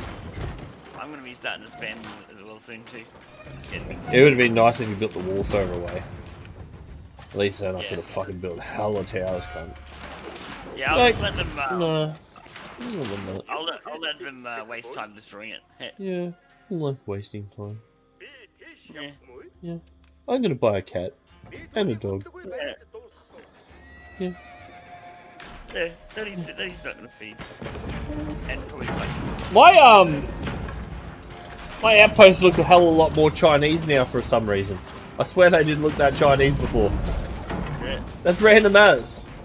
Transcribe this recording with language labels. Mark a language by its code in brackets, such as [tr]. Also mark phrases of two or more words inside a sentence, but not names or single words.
[en] I'm gonna be starting to spam as well soon too. Just getting It would have been nice if you built the wall further away. At least then I Yeah. could have fucking built hella towers, cunt. Yeah, I'll Like, just let them. No. I'll let them waste time destroying it. Heh. Yeah, I like wasting time. [mn] Би тийш [en] Yeah. [mn] явахгүй. [en] Yeah. I'm gonna buy a cat. [mn] Би [en] And a [mn] түүнийг [en] dog. [mn] бүтдэггүй бариад дуусгасан. [en] Yeah. Yeah, that he's not gonna feed. And probably like. My outposts look a hell of a lot more Chinese now for some reason. I swear they didn't look that Chinese before. Yeah. That's random as.